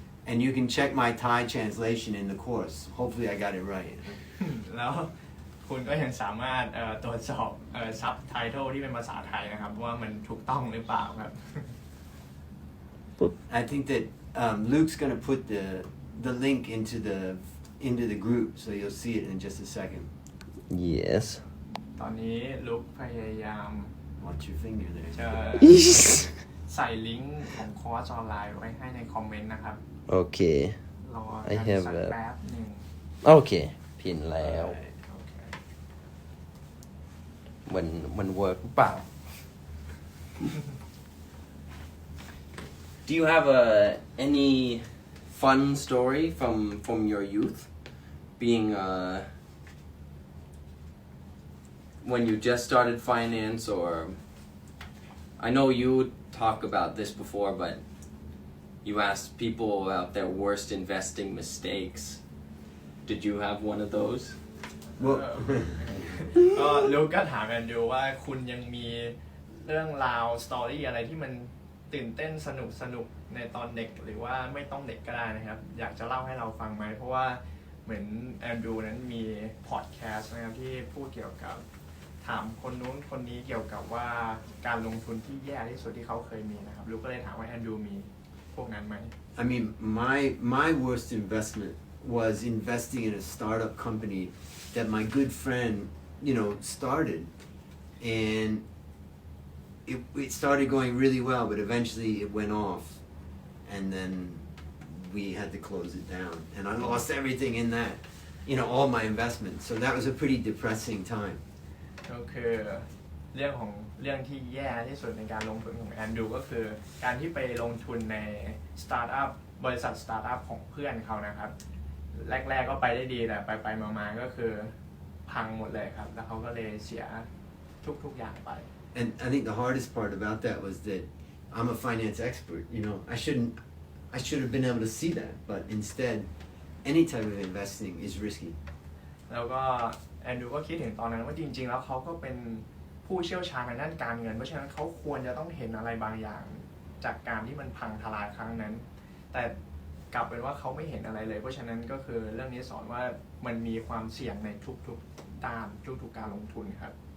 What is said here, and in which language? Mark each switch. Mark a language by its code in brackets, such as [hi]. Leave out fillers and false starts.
[en] And you can check my Thai translation in the course. Hopefully I got it right. [th] แล้วคุณก็ยังสามารถตรวจสอบซับไตเติลที่เป็นภาษาไทยนะครับว่ามันถูกต้องหรือเปล่าครับ [en] I think that Luke's going to put the link into the group, so you'll see it in just a second. Yes. [th] ตอนนี้ลุกพยายาม [en] Watch your finger there. [th] จะใส่ลิงก์ของคอร์สออนไลน์ไว้ให้ในคอมเมนต์นะครับ [en] Okay. [th] รอ [en] I [th] กัน [en] have [th] สักแป๊บหนึ่ง Okay. พินแล้ว โอเค มันเวิร์กหรือเปล่า [en] Do you have any fun story from your youth being when you just started finance, or I know you talked about this before, but you asked people about their worst investing mistakes. Did you have one of those? Well, [th] ก็ลูกก็ถามแอนดูว่าคุณยังมีเรื่องราวสตอรี่อะไรที่มันตื่นเต้นสนุกในตอนเด็กหรือว่าไม่ต้องเด็กก็ได้นะครับอยากจะเล่าให้เราฟังไหมเพราะว่าเหมือนแอนดูนั้นมีพอดแคสต์นะครับที่พูดเกี่ยวกับถามคนนู้นคนนี้เกี่ยวกับว่าการลงทุนที่แย่ที่สุดที่เขาเคยมีนะครับลูกก็เลยถามว่าแอนดูมีพวกนั้นไหม [en] I mean, my worst investment was investing in a startup company that my good friend, started, and it started going really well, but eventually it went off, and then we had to close it down, and I lost everything in that, all my investments. So that was a pretty depressing time. [th] ก็คือเรื่องที่แย่ที่สุดในการลงทุนของแอนดูก็คือการที่ไปลงทุนในสตาร์ทอัพบริษัทสตาร์ทอัพของเพื่อนเขานะครับแรกๆก็ไปได้ดีแต่ไปมาก็คือพังหมดเลยครับแล้วเขาก็เลยเสียทุกอย่างไป [en] And I think the hardest part about that was that I'm a finance expert. I should have been able to see that, but instead, any type of investing is risky. [th] แล้วก็แอนดูก็คิดถึงตอนนั้นว่าจริงๆแล้วเขาก็เป็นผู้เชี่ยวชาญในด้านการเงินเพราะฉะนั้นเขาควรจะต้องเห็นอะไรบางอย่างจากการที่มันพังทลายครั้งนั้นแต่กลับเป็นว่าเขาไม่เห็นอะไรเลยเพราะฉะนั้นก็คือเรื่องนี้สอนว่ามันมีความเสี่ยงในทุกๆด้านทุกๆการลงทุนครับ